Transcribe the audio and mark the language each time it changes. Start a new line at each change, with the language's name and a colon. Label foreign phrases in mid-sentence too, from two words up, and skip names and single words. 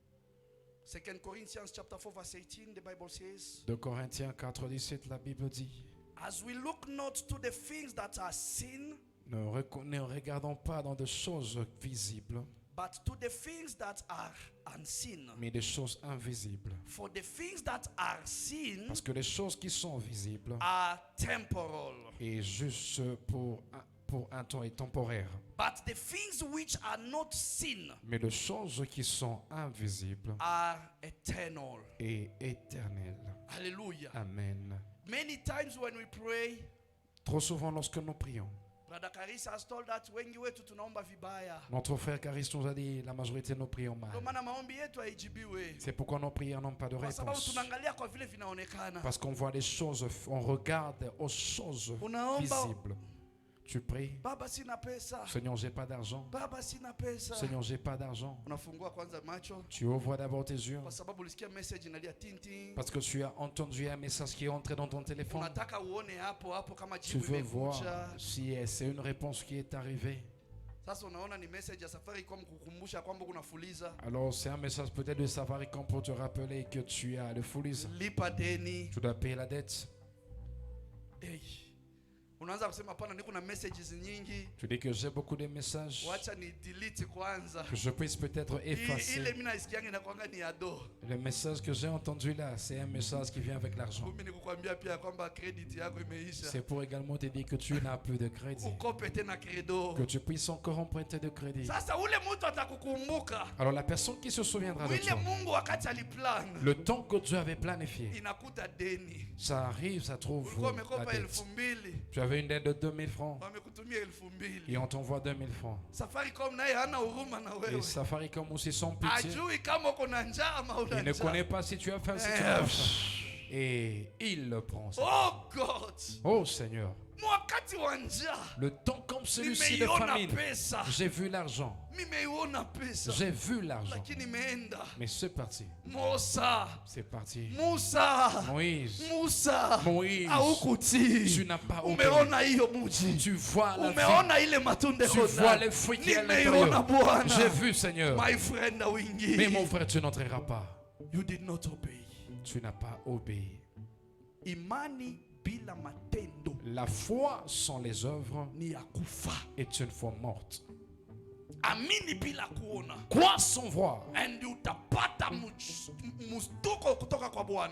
English: 2 Corinthians chapter 4 verse 18, the Bible says,
French: De Corinthiens 4:17, la Bible dit,
English: as we look not to the things that are seen,
French: ne regardons pas dans des choses visibles,
English: but to the things that are unseen.
French: mais des choses invisibles.
English: For the things that are seen
French: Parce que les choses qui sont visibles
English: are temporal,
French: est juste pour un temps et temporaire.
English: but the things which are not seen
French: Mais les choses qui sont invisibles
English: are eternal.
French: et éternelles.
English: Hallelujah. Amen. Many times when we pray,
French: Trop souvent lorsque nous prions,
English: Brother Karisa has told that
Swahili: wengi wetu tunaomba vibaya.
French: notre frère Caris nous a dit la majorité de nos prions mal.
Swahili: Ndio maana maombi yetu haijibiwe.
French: C'est pourquoi nos prières n'ont pas de
Swahili: Kwa sababu
French: réponse.
Swahili: tunaangalia kwa vile vinaonekana.
French: Parce qu'on voit les choses, on regarde aux choses
Swahili: Unaomba,
French: visibles. Tu pries,
Swahili: Baba sina pesa.
French: Seigneur, j'ai pas d'argent.
Swahili: Baba sina pesa.
French: Seigneur, j'ai pas d'argent.
Swahili: Unafungua kwanza macho
French: Tu ouvres d'abord tes yeux
Swahili: kwa sababu ulisikia message inalia tinting.
French: parce que tu as entendu un message qui est entré dans ton téléphone.
Swahili: Unataka uone hapo hapo kama
French: Tu
Swahili: jibu
French: veux voir
Swahili: imekuja.
French: si c'est une réponse qui est arrivée.
Swahili: Sasa unaona ni message ya Safaricom kukumbusha kwamba kuna fuliza.
French: Alors c'est un message peut-être de Safaricom pour te rappeler que tu as le foulise.
Swahili: Lipa deni.
French: Tu dois payer la dette. Hey.
Swahili: Unaanza kusema pana niko na messages nyingi.
French: Tu dis que j'ai beaucoup de messages
Swahili: Wacha ni delete kwanza.
French: que je puisse peut-être
Swahili: Ile
French: effacer.
Swahili: mimi naisikianga inakuanga ni ado.
French: Le message que j'ai entendu là, c'est un message qui vient avec l'argent.
Swahili: Mimi nikukwambia pia kwamba credit yako imeisha.
French: C'est pour également te dire que tu n'as plus de crédit.
Swahili: Ukope tena credo.
French: Que tu puisses encore emprunter de crédit.
Swahili: Sasa ule mtu atakukumbuka.
French: Alors la personne qui se souviendra de
Swahili: Ile
French: toi,
Swahili: Mungu wakati aliplan.
French: le temps que Dieu avait planifié,
Swahili: Inakuta deni.
French: ça arrive, ça trouve
Swahili: Ulikuwa
French: la
Swahili: umekopa
French: dette. 2000. Tu avais une dette de 2000 francs
Swahili: Wamekutumia 2000.
French: et on t'envoie 2000 francs.
Swahili: Safaricom naye hana huruma na
French: Et
Swahili: wewe.
French: Safaricom aussi sans pitié.
Swahili: Ajui kama uko na njaa ama una
French: Il ne
Swahili: njaa.
French: connaît pas si tu as faim, si tu n'as pas faim. Et il le prend. ça.
English: Oh God.
French: Oh Seigneur,
Swahili: Wakati wa njaa.
French: le temps comme celui-ci de
Swahili: Nimeiona
French: famine,
Swahili: pesa.
French: j'ai vu l'argent.
Swahili: Nimeiona pesa.
French: J'ai vu l'argent.
Swahili: Lakini imeenda.
French: Mais c'est parti. Musa. C'est parti. Musa. Moïse, Musa. Moïse,
Swahili: Haukutii.
French: tu n'as pas obéi.
Swahili: Umeona hiyo mji.
French: Tu vois la vie.
Swahili: Umeona ile matunda
French: Tu
Swahili: yako
French: vois
Swahili: ndani.
French: les fruits qui est à
Swahili: Nimeiona
French: l'intérieur.
Swahili: Bwana.
French: J'ai vu, Seigneur.
English: My friend
Swahili: na wingi.
French: Mais mon frère, tu n'entreras pas.
English: You did not obey.
French: Tu n'as pas obéi.
Swahili: Imani bila matendo
French: La foi sans les œuvres
Swahili: ni ya kufa.
French: est une foi morte.
Swahili: amini bila kuona,
French: crois sans voir.
Swahili: and utapata mstuko kutoka kwa Bwana,